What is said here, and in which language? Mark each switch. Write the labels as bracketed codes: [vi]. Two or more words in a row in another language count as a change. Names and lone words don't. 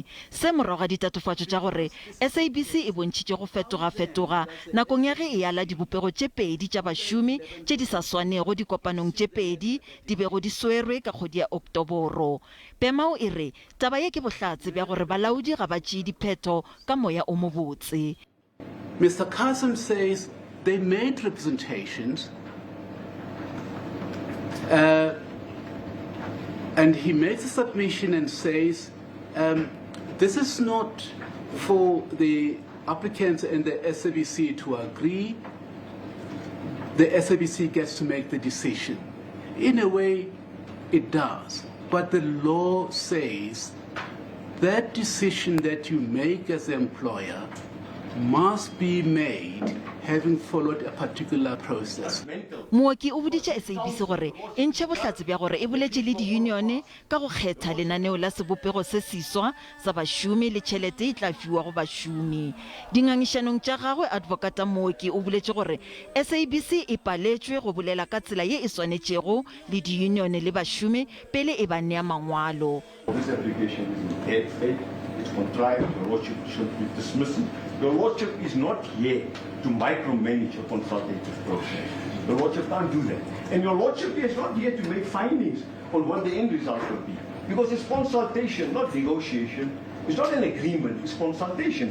[nso] Se morago ga ditatofatšo tša gore SABC e bontšhitše go fetoga nakong ya ge e ala dibopego tše pedi tša bašomi tše di sa swanego dikopanong tše pedi di bego di swerwe ka kgwedi ya Oktoboro. BEMAWU e re taba ye ke bohlatse bja gore balaodi ga ba tšee diphetho ka moya o mobotse. [en] Mr. Kasim says they made representations and he makes a submission and says this is not for the applicants and the SABC to agree. The SABC gets to make the decision. In a way, it does. But the law says that decision that you make as an employer must be made having followed a particular process. [nso] Mooki o boditše SABC gore e ntšhe bohlatse bja gore e boletše le diunione ka go kgetha lenaneo la sebopego se seswa sa bašomi le tšhelete e tla fiwa go bašomi. Dingangišanong tša gagwe advokata mooki o boletše gore SABC e paletšwe go bolela ka tsela ye e swanetšego le diunione le bašomi pele e ba nea mangwalo. [en] This application is in bad faith, it's contrived, your lordship should be dismissed. Your lordship is not here to micromanage a consultative process. Your lordship can't do that. And your lordship is not here to make findings on what the end result will be. Because it's consultation, not negotiation. It's not an agreement, it's consultation.